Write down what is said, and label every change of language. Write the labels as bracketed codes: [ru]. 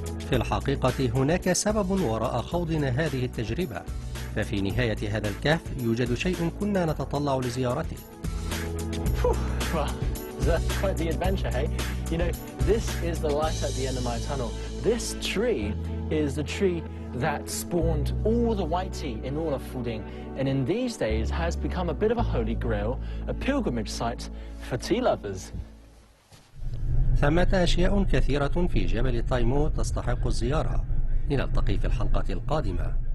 [ar] في الحقيقة هناك سبب وراء خوضنا هذه التجربة، ففي نهاية هذا الكهف يوجد شيء كنا نتطلع لزيارته. [en] Well, that's quite the adventure, hey? You know, this is the light at the end of my tunnel. This tree is the tree that spawned all the white tea in all of Fuding, and in these days has become a bit of a holy grail, a pilgrimage site for tea lovers. [ar] ثمة أشياء كثيرة في جبل تايمو تستحق الزيارة. لنلتقي في الحلقة القادمة.